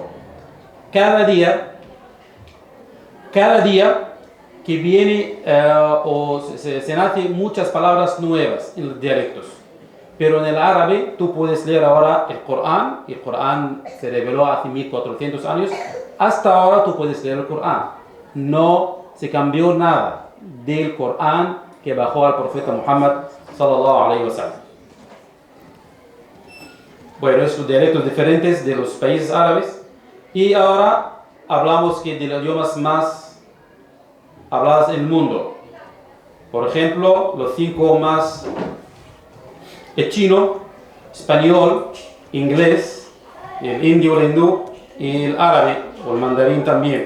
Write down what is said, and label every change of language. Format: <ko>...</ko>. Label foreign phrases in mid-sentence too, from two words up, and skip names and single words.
<es>Cada día que viene o se nacen muchas palabras nuevas en los dialectos. Pero en el árabe tú puedes leer ahora el Corán, y el Corán se reveló hace 1400 años, hasta ahora tú puedes leer el Corán. No se cambió nada del Corán que bajó al profeta Muhammad</es> <ar>صلى الله عليه وسلم.</ar> <es>Bueno, esos dialectos diferentes de los países árabes. Y ahora hablamos que de los idiomas más hablados en el mundo. Por ejemplo, los 5 más: el chino, español, inglés, el indio, el hindú y el árabe o el mandarín también.</es>